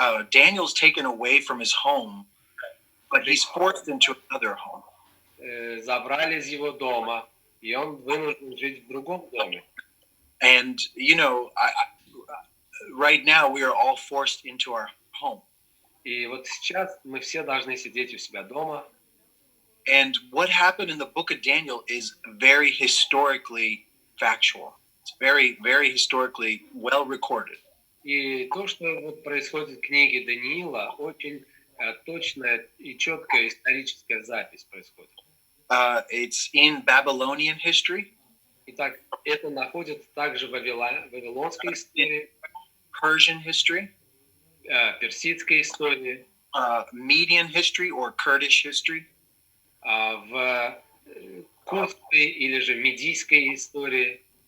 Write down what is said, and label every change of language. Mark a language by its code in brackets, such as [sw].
[en] Daniel's taken away from his home, but he's forced into another home. [ru] Забрали из его дома, и он вынужден жить в другом доме. [en] And you know, right now we are all forced into our home. [ru] И вот сейчас мы все должны сидеть у себя дома. [en] And what happened in the book of Daniel is very historically factual. It's very, very historically well recorded. [ru] И то, что вот происходит в книге Даниила, очень точная и четкая историческая запись происходит. [en] It's in Babylonian history. [ru] Итак, это находится также в вавилонской истории, [en] Persian history, [ru] персидской истории, [en] Median history or Kurdish history, [ru] в курдской или же медийской истории.